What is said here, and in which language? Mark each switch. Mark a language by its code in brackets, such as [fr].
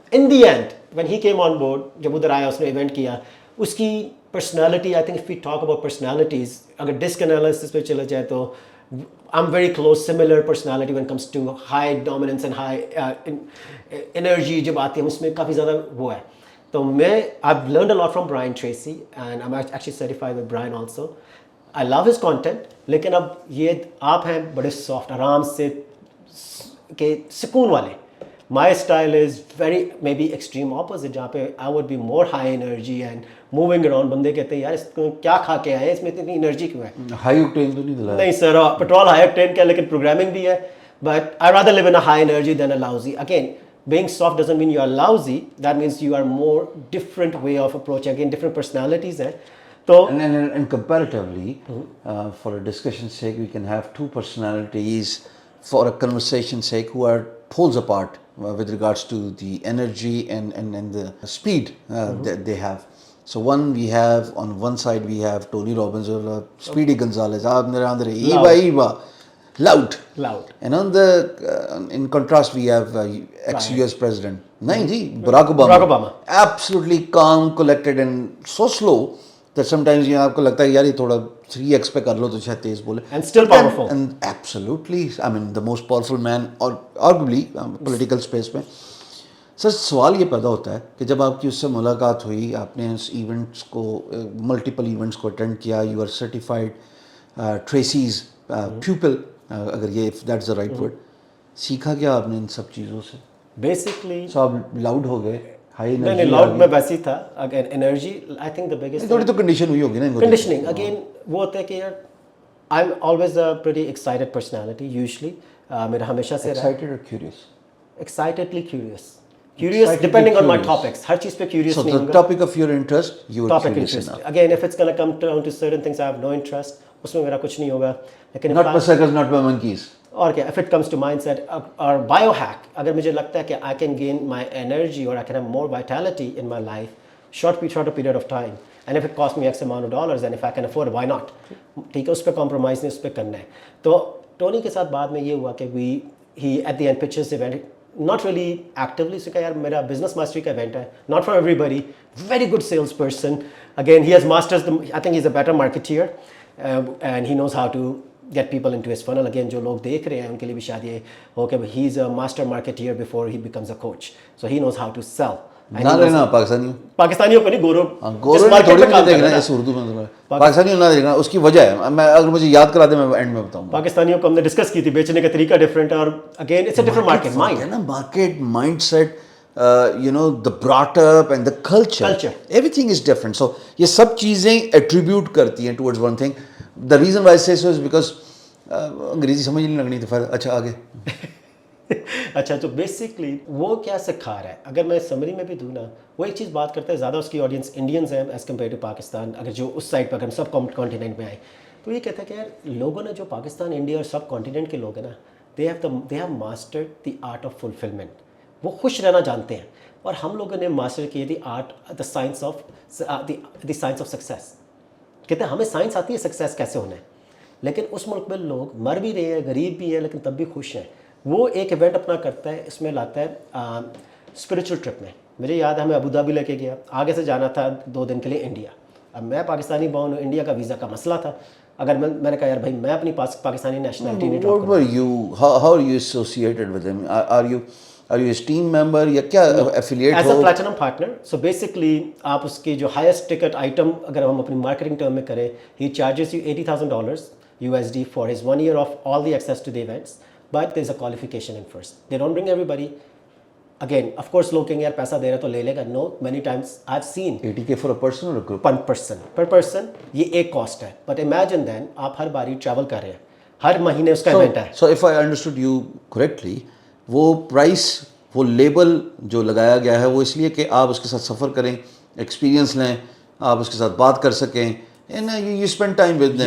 [en] in the end when he came on board, [ur] جب ادھر آیا اس نے ایونٹ کیا, اس کی personality, [en] I think if we talk about personalities, [ur] اگر ڈسک انالیسس پہ چلا جائے تو [en] I'm very close, similar personality when it comes to high dominance and high energy [ur] جب آتی ہے اس میں کافی زیادہ وہ ہے. تو میں [en] I've learned a lot from Brian Tracy and I'm actually certified with Brian also. I love his content, [ur] لیکن اب یہ آپ ہیں بڑے سافٹ, آرام سے کہ سکون والے. [en] My style is very maybe extreme opposite, [ur] جہاں پہ [en] I would be more high energy and moving around. [ur] بندے کہتے ہیں یار اس کو کیا کھا کے آئے, اس میں اتنی انرجی کیوں ہے؟ ہائی اوکٹین تو نہیں دلایا؟ نہیں سر, پیٹرول ہائی اوکٹین کا, لیکن پروگرامنگ بھی ہے. [en] But I rather live in a high energy than a lousy. Again, being soft doesn't mean you are lousy. That means you are more different way of approaching. Again, different personalities ہیں. تو and comparatively, for a discussion's sake, we can have 2 personalities for a conversation's sake who are poles apart with regards to the energy and the speed that they have. So we have on one side we have Tony Robbins or Speedy Gonzalez, Andre Iba, loud. And on the in contrast we have ex-US president. [ur] Nahin ji, Barack Obama. [en] Absolutely calm, collected and so slow that sometimes یہ آپ کو لگتا ہے یار یہ تھوڑا 3x پہ کر لو تو شاید تیز بولے. And still powerful. And absolutely, I mean the most powerful man or arguably political space میں. [ur] سر سوال یہ پیدا ہوتا ہے کہ جب آپ کی اس سے ملاقات ہوئی, آپ نے اس ایونٹس کو ملٹیپل ایونٹس کو اٹینڈ کیا, [en] you are certified traces people, [ur] اگر یہ [en] if that's the right word, [ur] سیکھا کیا آپ نے ان سب چیزوں سے؟ [en] basically [ur] سو آپ لاؤڈ ہو گئے, ہائی نہیں لاؤڈ میں ویسے ہی تھا. [en] again energy I think the biggest [ur] تھوڑی تو کنڈیشن ہوئی ہوگی نا [en] Conditioning. Again [ur] وہ ہوتا ہے کہ یار [en] I am always a pretty excited personality usually. [ur] میرا ہمیشہ سے [en] Excited اور curious, excitedly curious depending on my topics. [ur] ہر چیز پہ curious نہیں ہوں [en] so [ur] God. [en] the topic of your interest you were topic curious interest. enough. Again, if it's going to come down to certain things I have no interest, [ur] اس میں میرا کچھ نہیں ہوگا. لیکن [en] not for circus, not for monkeys. اور کیا if it comes to mindset اور biohack, [ur] اگر مجھے لگتا ہے کہ [en] I can gain my energy or I can have more vitality in my life shorter period of time and if it costs me X amount of dollars and if I can afford, why not? [ur] ٹھیک ہے, اس پہ compromise نہیں, اس پہ کرنا ہے. تو Tony کے ساتھ بعد میں یہ ہوا کہ [en] he at the end pitches the event not really actively. [ur] اس کا یار میرا بزنس ماسٹری کا ایونٹ ہے, [en] not for everybody, very good sales person. Again, he has masters I think he's a better marketeer and he knows how to get people into his funnel. Again, [ur] جو لوگ دیکھ رہے ہیں ان کے لیے بھی شاید یہ ہو کہ [en] he is a master marketeer before he becomes a coach, so he knows how to sell. [ur] نہ دیکھنا پاکستانیوں کو نہیں, گورو تھوڑی نہیں دیکھنا ہے اردو میں, پاکستانیوں نہ دیکھنا. اس کی وجہ ہے, میں اگر مجھے یاد کرا دے میں اینڈ میں بتاؤں. پاکستانیوں کو ہم نے ڈسکس کی تھی, بیچنے کا طریقہ ڈفرینٹ ہے اور again [en] it's a different market mind [ur] ہے نا, [en] Market mindset, you know, the brought up and the culture, everything is different. So [ur] یہ سب چیزیں [en] attribute کرتی ہیں towards one thing. The reason why I say so is because [ur] انگریزی سمجھ نہیں لگنی تو اچھا آگے. اچھا, تو بیسکلی وہ کیا سکھا رہا ہے, اگر میں سمری میں بھی دوں نا, وہ ایک چیز بات کرتا ہے, زیادہ اس کی آڈینس انڈینز ہیں ایز کمپیئر ٹو پاکستان. اگر جو اس سائڈ پہ اگر ہم سب کانٹیننٹ میں آئے تو یہ کہتا ہے کہ یار لوگوں نے جو پاکستان, انڈیا اور سب کانٹیننٹ کے لوگ ہیں نا, [en] They have mastered the art of fulfilment. [ur] وہ خوش رہنا جانتے ہیں, اور ہم لوگوں نے ماسٹر کی the art the science of success. کہتے ہیں ہمیں سائنس آتی ہے سکسیس کیسے ہونا ہے, لیکن اس ملک میں لوگ مر بھی رہے ہیں, غریب بھی ہیں, لیکن تب بھی خوش ہیں. وہ ایک ایونٹ اپنا کرتا ہے, اس میں لاتا ہے اسپریچول ٹرپ میں. مجھے یاد ہے ہمیں ابو دھابی لے کے گیا, آگے سے جانا تھا 2 دن کے لیے انڈیا. اب میں پاکستانی بون ہوں, انڈیا کا ویزا کا مسئلہ تھا. اگر میں نے کہا یار بھائی میں اپنی پاکستانی نیشنلٹی نہیں ڈراپ کروں. [en] How are you associated with him? Are you his team member [ur] یا کیا [en] affiliate ہو؟ As a platinum partner. So basically [ur] آپ اس کی جو [en] highest ticket item اگر ہم اپنی marketing term میں کریں, he charges you $80,000 USD for his 1 year of all the access to the events, but there's a qualification in first. They don't bring everybody. [ur] Again, of course لوگ کہیں یار پیسہ دے رہا تو لے لے گا. [en] No, many times I've seen $80K for a person or a group? per person. [ur] یہ ایک cost ہے, [en] but imagine then [ur] آپ ہر باری travel کر رہے ہیں, ہر مہینے اس کا event ہے. [en] So if I understood you correctly, [ur] وہ پرائس, وہ لیبل جو لگایا گیا ہے وہ اس لیے کہ آپ اس کے ساتھ سفر کریں, ایکسپیرینس لیں, آپ اس کے ساتھ بات کر سکیں, [en] and you spend time with them.